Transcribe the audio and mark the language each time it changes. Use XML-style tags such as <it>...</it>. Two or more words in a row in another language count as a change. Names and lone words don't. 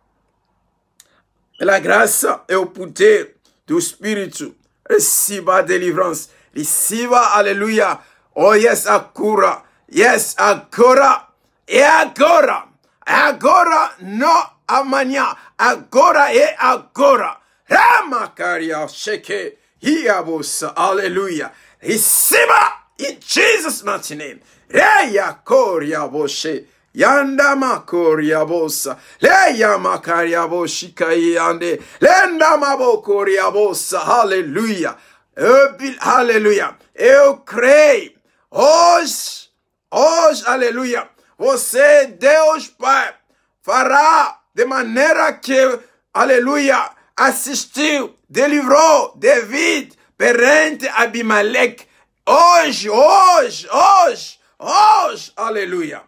<pt>pela graça e o poder do Espírito, receba a deliverance, receba, aleluia,</pt> <en>oh yes,</en> <pt>a cura, yes, agora, é agora, não amanhã, agora é agora, Ramakaria Sheke, Hiabosa, aleluia, receba</pt> <en>in Jesus' mighty name, Reya Koria Boshe, Yanda makoria bosa, leya makaria boshika yande, lenda mabokoria bosa,</en> <pt>hallelujah, hallelujah, eu creio, hoje, aleluia, você, Deus Pai, fará de maneira que, aleluia, assistiu, delivrou David perante Abimeleque, hoje, aleluia.</pt>